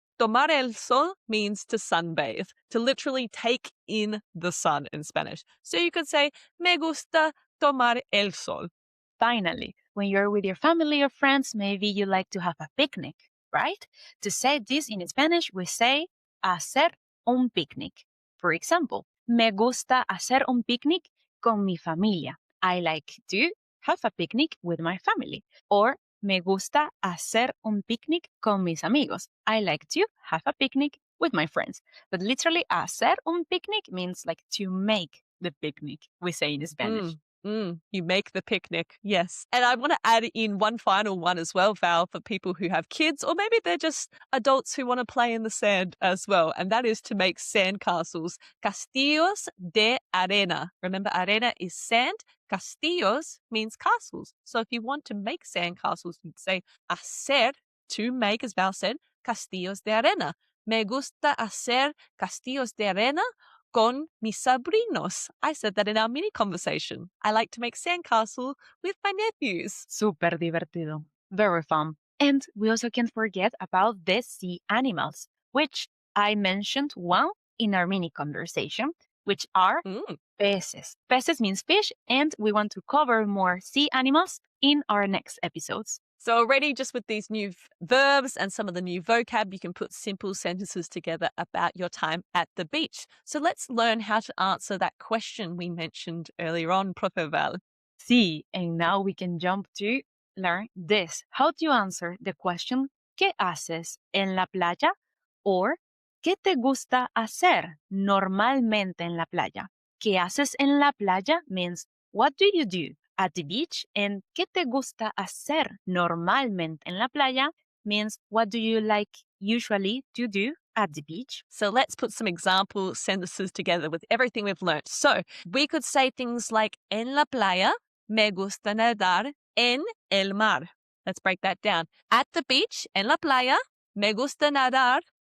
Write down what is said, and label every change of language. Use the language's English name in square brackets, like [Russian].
[Spanish] Tomar el sol [English] means to sunbathe, to literally take in the sun in Spanish. So you could say, [Spanish] me gusta tomar el sol. [English] Finally, when you're with your family or friends, maybe you like to have a picnic, right? To say this in Spanish, we say [Spanish] hacer un picnic. [English] For example, [Spanish] me gusta hacer un picnic con mi familia. [English] I like to have a picnic with my family. Or [Spanish] me gusta hacer un picnic con mis amigos. [English] I like to have a picnic with my friends. But literally, [Spanish] hacer un picnic [English] means like to make the picnic, we say in Spanish. You make the picnic, yes. And I want to add in one final one as well, Val, for people who have kids, or maybe they're just adults who want to play in the sand as well. And that is to make sandcastles, [Spanish] castillos de arena. [English] Remember, arena is sand. Castillos means castles. So if you want to make sandcastles, you'd say hacer, to make, as Val said, [Spanish] castillos de arena. Me gusta hacer castillos de arena con mis sobrinos. [English] I said that in our mini conversation. I like to make sandcastle with my nephews. [Spanish] Super divertido. [English] Very fun. And we also can't forget about the sea animals, which I mentioned one in our mini conversation, which are peces. Peces means fish, and we want to cover more sea animals in our next episodes. So already just with these new verbs and some of the new vocab, you can put simple sentences together about your time at the beach. So let's learn how to answer that question we mentioned earlier on, Profe Val. [Spanish] Sí, [English] and now we can jump to learn this. How do you answer the question, [Spanish] ¿qué haces en la playa? [English] Or, [Spanish] ¿qué te gusta hacer normalmente en la playa? ¿Qué haces en la playa [English] means, what do you do at the beach? And [Spanish] ¿qué te gusta hacer normalmente en la playa [English] means, what do you like usually to do at the beach? So let's put some example sentences together with everything we've learned. So we could say things like, [Spanish] en la playa, me gusta nadar en el mar. [English] Let's break that down. At the beach, [Spanish] en la playa, me gusta nadar.